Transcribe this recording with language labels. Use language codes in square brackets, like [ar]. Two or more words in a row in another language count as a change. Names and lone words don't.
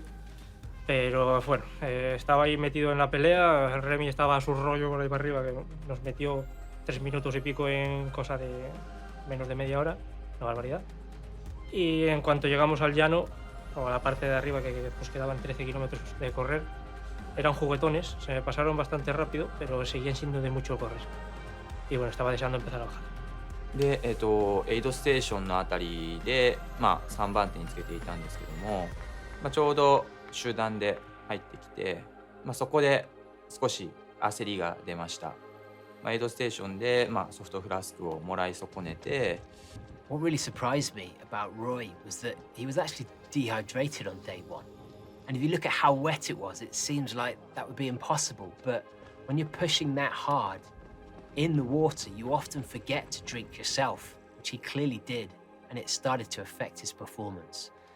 [es] Pero bueno, estaba ahí metido en la pelea, el Remy estaba a su rollo por ahí para arriba, que nos metió 3 minutos y pico en cosa de menos de media hora, una barbaridad. Y en cuanto llegamos al llano, o a la parte de arriba, que pues quedaban 13 kilómetros de correr, eran juguetones, se me pasaron bastante rápido, pero seguían siendo de mucho correr. Y bueno, estaba deseando empezar a bajar. [ja] で、エイドステーションのあたりで、3番手につけていたんですけども、ちょうど集団で入ってきて、そこで少し焦りが出ました。エイドステーションで、ソフトフラスクをもらい損ねて。 [en] What really surprised me about Roy was that he was actually dehydrated on day 1. And if you look at how wet it was, it seems like that would be impossible. But when you're pushing that hard in the water, you often forget to drink yourself, which he clearly did, and it started to affect his performance.